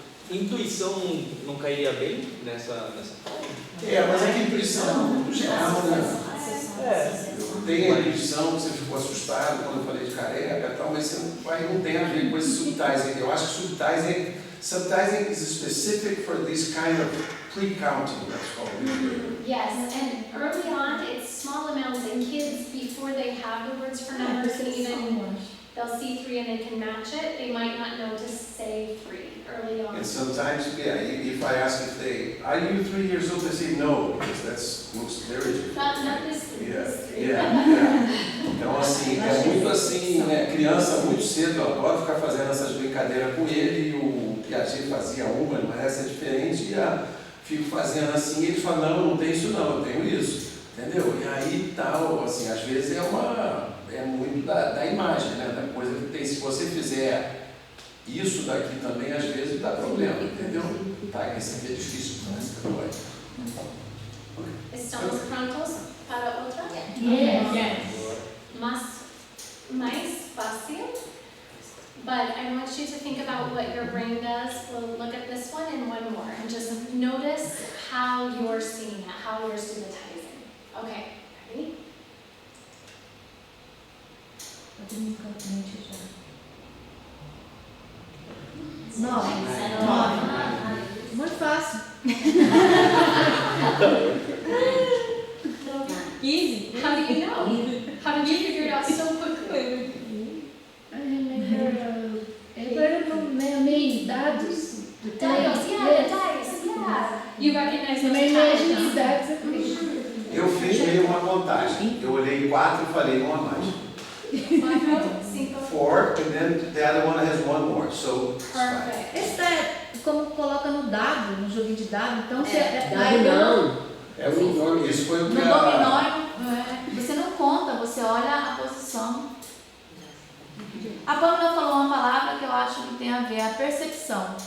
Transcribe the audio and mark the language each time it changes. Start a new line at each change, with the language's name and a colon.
Portuguese: A intuição não cairia bem nessa forma? Mas é que a intuição é muito geral, né? Tem a intuição, você ficou assustado quando eu falei de careca e tal, mas você não tem a ver com esse subtizing. Eu acho que
English: subtizing is specific for this kind of pre-counting, that's called. Yes, and early on, it's small amounts, and kids, before they have the words for numbers, and even they'll see 3 and they can match it, they might not know to say 3 early on. And sometimes, if I ask if are you 3 years old, they say no, because looks very different. Not this 3.
Portuguese: Então, assim, é muito assim, né? Criança muito cedo, eu adoro ficar fazendo essas brincadeiras com ele, e o Piaget fazia uma, mas essa é diferente, e fico fazendo assim, e ele fala, não tem isso não, eu tenho isso, entendeu? E aí tal, assim, às vezes é muito da imagem, né? Da coisa que tem, se você fizer isso daqui também, às vezes dá problema, entendeu? Tá, esse aqui é difícil, né? Estamos prontos para outra?
English: Yes.
Portuguese: Mais fácil.
English: But I want you to think about what your brain does. We'll look at this one and one more, and just notice how you're seeing it, how you're subitizing. Okay, ready?
Portuguese: Muito fácil.
English: Easy. How do you know? How did you figure it out so quickly? I remember
Portuguese: meio dados.
English: Dados, yeah, dice, yeah. You recognize those
Portuguese: Também
English: patterns.
Portuguese: dados. Eu fiz meio uma contagem. Eu olhei 4 e falei um a mais.
English: 4, 5. 4, and then the other one has one more. So, it's 5. Perfect.
Portuguese: Esse é como coloca no dado, no joguinho de dado, então você Dado não. É, isso foi o
English: no
Portuguese: que dominó, você não conta, você olha a posição. A Pamela falou uma palavra que eu acho que tem a ver, a percepção.